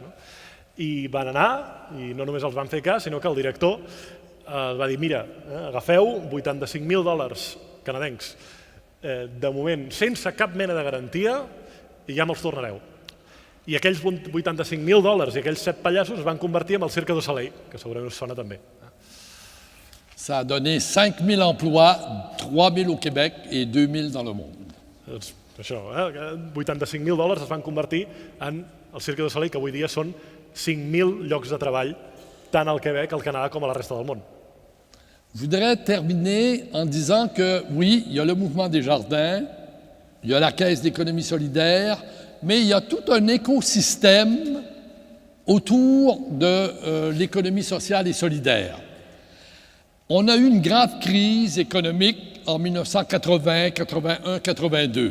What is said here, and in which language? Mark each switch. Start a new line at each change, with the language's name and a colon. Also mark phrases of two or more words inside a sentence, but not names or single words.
Catalan: I van anar, i no només els van fer cas, sinó que el director va dir, mira, agafeu 85.000 $ canadencs, de moment sense cap mena de garantia, i ja me'ls tornareu. I aquells 85.000 $ i aquells 7 pallassos es van convertir en el Cirque du Soleil, que segurament us sona també.
French: Ça a donné 5 000 emplois, 3 000 au Québec et 2 000 dans le monde.
Catalan: Doncs això, 85.000 $ es van convertir en el Cirque du Soleil, que avui dia són 5.000 llocs de treball, tant al Québec, al Canadà, com a la resta del món.
French: Je voudrais terminer en disant que oui, il y a le mouvement des jardins, il y a la Caisse d'économie solidaire, mais il y a tout un écosystème autour de l'économie sociale et solidaire. On a eu une grave crise économique en 1980, 81, 82.